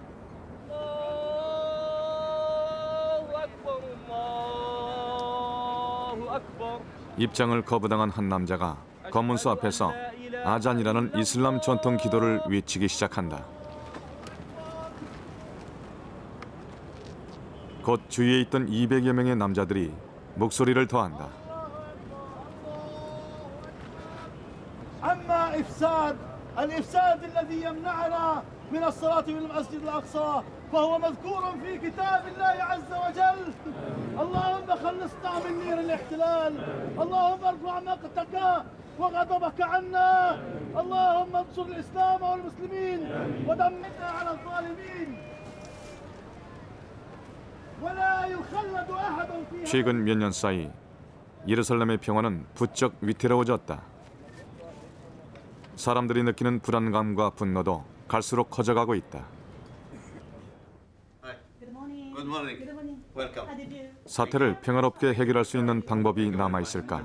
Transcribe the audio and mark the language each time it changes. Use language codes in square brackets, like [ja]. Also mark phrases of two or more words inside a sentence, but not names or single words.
[ko] 입장을 거부당한 한 남자가 검문소 앞에서 아잔이라는 이슬람 전통 기도를 외치기 시작한다. 곧 주위에 있던 200여 명의 남자들이 목소리를 더한다. [ar] الإفساد الذي يمنعنا من الصلاة في المسجد الأقصى فهو مذكور في كتاب الله عز وجل. اللهم خلصنا من نير الاحتلال. اللهم ارفع مقتك وغضبك عنا. اللهم انصر الإسلام والمسلمين ودمرنا على الظالمين. ولا يخلد أحد فيها. [ko] 최근 몇 년 사이 예루살렘의 평화는 부쩍 위태로워졌다. 사람들이 느끼는 불안감과 분노도 갈수록 커져가고 있다. 사태를 평화롭게 해결할 수 있는 방법이 남아있을까?